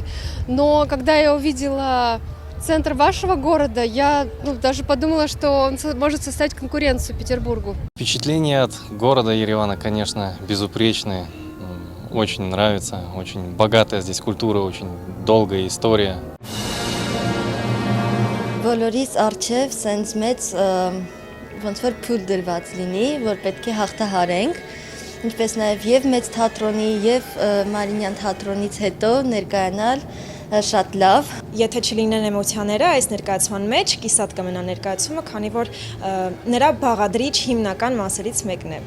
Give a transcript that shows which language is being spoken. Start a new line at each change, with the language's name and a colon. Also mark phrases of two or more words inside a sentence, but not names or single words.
Russian: Но когда я увидела центр вашего города, я даже подумала, что он может составить конкуренцию Петербургу. Впечатления от города Еревана, конечно, безупречные. Очень нравится, очень богатая здесь культура, очень долгая история.
Armenian: Բոլորիս արչև սենց մեծ ոնց որ փուլ դրված լինի, որ պետք է հաղթահարենք, ինչպես նաև եւ մեծ թատրոնի եւ Մարինյան թատրոնից հետո ներկայանալ շատ լավ։ Եթե չլինեն էմոցիաները այս ներկայացման մեջ, կիսատ կմնա ներկայացումը, քանի որ նրա բաղադրիչ հիմնական մասերից մեկն է։